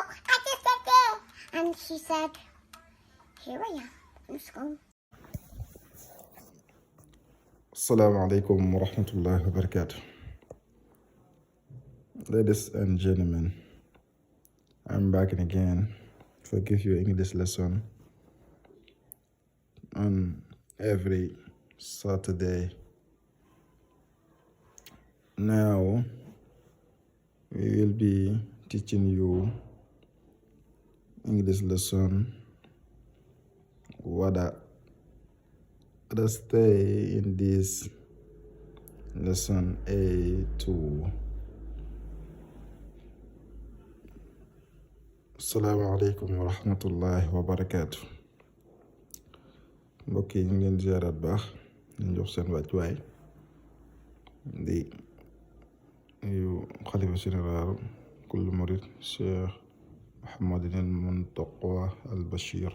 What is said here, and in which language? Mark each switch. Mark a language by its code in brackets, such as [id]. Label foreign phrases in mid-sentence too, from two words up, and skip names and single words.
[en] I just said there. And she said, here I am. I'm just going. [ar] Assalamu alaikum wa rahmatullahi wa barakatuh. [en] Ladies and gentlemen, I'm back again to give you English lesson on every Saturday. Now we will be teaching you English lesson wada. Let's stay in this lesson A2. [ar] Assalamu alaikum wa rahmatullahi wa barakatuh. [wo] Mbokk yi ñu ngi leen ziyaaraat baax ñu jox seen wàccuwaay di yu xalifa général kullu murid Cheikh Mouhamadinil Muntaqa al Bachir.